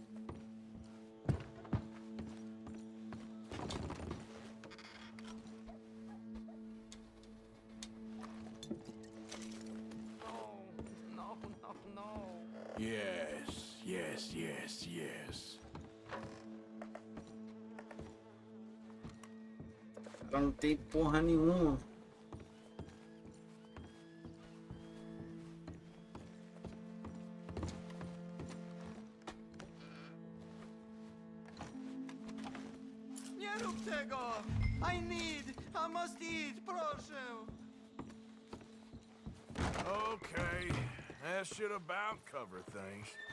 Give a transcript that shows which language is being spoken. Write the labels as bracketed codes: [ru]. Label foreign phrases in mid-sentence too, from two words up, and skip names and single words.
[en] Yes, yes, yes, yes. [pt] O cara não tem porra nenhuma. [pl] Nie rób tego! [en] I must eat, proszę! Okay, that should about cover things.